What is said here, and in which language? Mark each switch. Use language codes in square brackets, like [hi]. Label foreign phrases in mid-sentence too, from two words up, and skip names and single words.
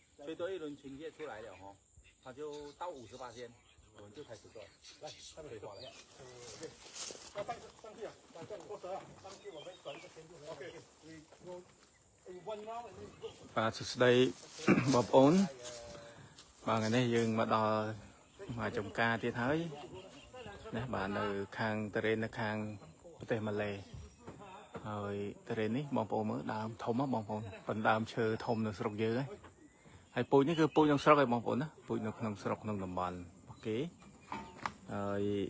[zh] 最多一轮清洁出来了哈，它就到58天，我们就开始做。来，上面水花了。上去啊，过蛇啊，上去我们转一个圈就 OK。 [km] បាទសួស្តីបងប្អូនបាទថ្ងៃនេះយើងមកដល់មកចំការទៀតហើយណាបាទនៅខាងតរេននៅខាងប្រទេសម៉ាឡេហើយតរេននេះបងប្អូនមើលដើមធំហ៎បងប្អូនប៉ុន្តែដើមឈើធំនៅស្រុកយើងហើយពូជនេះគឺពូជក្នុងស្រុកឯងបងប្អូនណាពូជនៅក្នុងស្រុកក្នុងតំបន់អូខេហើយ